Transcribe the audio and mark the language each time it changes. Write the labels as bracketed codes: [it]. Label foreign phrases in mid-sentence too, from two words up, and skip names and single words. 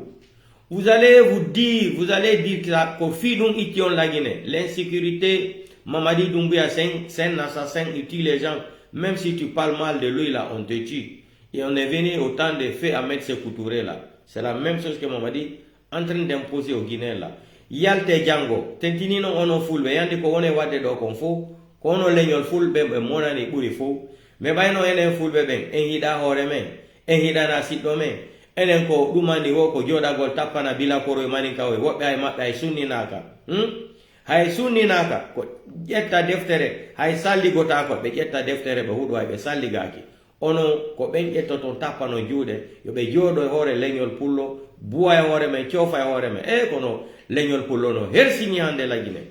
[fr] Vous allez dire qu'au fil nous étions la Guinée, l'insécurité, Mamadi Doumbouya c'est un assassin, il tue les gens, même si tu parles mal de lui là, on te tue. Et on est venu au temps de faire Ahmed Sékou Touré là. C'est la même chose que Mamadi en train d'imposer aux Guinéens là. [ff] Yalte Django, tentini no ono foule, yandi ko one wade do kon fo, ko ono leñol foule be monani buri fo. Mais bayno enen fulbe ben en hida hore men en hida na siddo men enen ko dumandi wo ko jodagol tappana bila koro mani kawe wobbe ay mabbe ay sunni naka hay sunni naka ko jetta deftere hay salli gota ko be jetta deftere be hudo ay be salli gaki ono ko ben jettoto tappano juude yo be jodo hore leñol pullo buwa hore men ciofa hore men kono leñol pullo no hersini hande la Guinée.